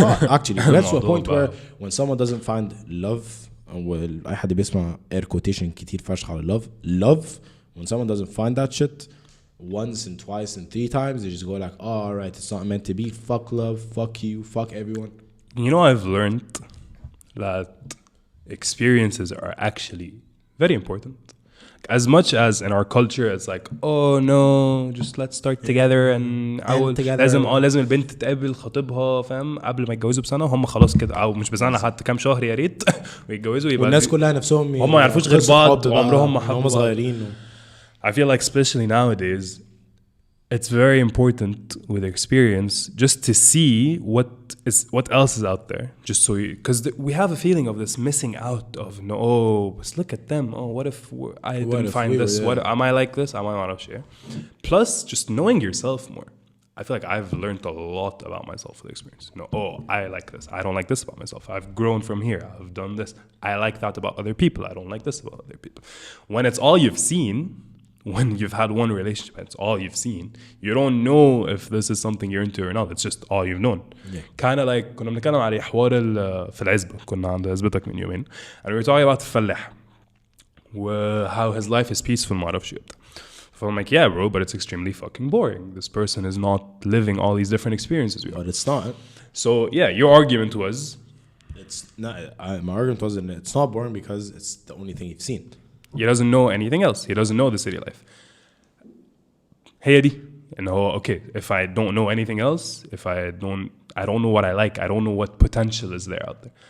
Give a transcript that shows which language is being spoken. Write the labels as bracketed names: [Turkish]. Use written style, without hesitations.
[English] Actually it gets to a point where when someone doesn't find love, [Arabic] أي حد بيسمع [English] air quotation [Arabic] كتير فشخ على [English] love, when someone doesn't find that shit once and twice and 3 times, they just go like, oh, all right, it's not meant to be, fuck love, fuck you, fuck everyone. You know, I've learned that experiences are actually very important. As much as in our culture it's like, oh no, just let's start together [Arabic] and لازم البنت تقابل خطيبها فاهم قبل ما يتجوزوا بسنه, هم خلاص كده او مش بسنه حتى كام شهر يا ريت ويتجوزوا, يبقى والناس كلها نفسهم هم ما يعرفوش غير بعض وعمرهم ما حبوا هم صغيرين. [English] I feel like especially nowadays it's very important with experience just to see what else is out there, just so you, because we have a feeling of this missing out of no, oh but look at them, oh what if I didn't find this, what am I like this, am I not sure. Plus just knowing yourself more. I feel like I've learned a lot about myself with experience. You know, oh I like this, I don't like this about myself, I've grown from here, I've done this, I like that about other people, I don't like this about other people. When it's all you've seen, when you've had one relationship, it's all you've seen, you don't know if this is something you're into or not, it's just all you've known. Kind of like [Arabic] كنا بنتكلم على حوار في العزبة, كنا عند عزبتك من يومين, [English] and we were talking about [Arabic] الفلاح [English] how his life is peaceful [Arabic] ما أعرفش إيه. [English] So I'm like, yeah bro, but it's extremely fucking boring, this person is not living all these different experiences we are. But it's not. So yeah, your argument was it's not, my argument was that it's not boring because it's the only thing you've seen. He doesn't know anything else. He doesn't know the city life. [Arabic] هي دي إنه هو [English] okay, if I don't know anything else, if I don't know what I like, I don't know what potential is there out there.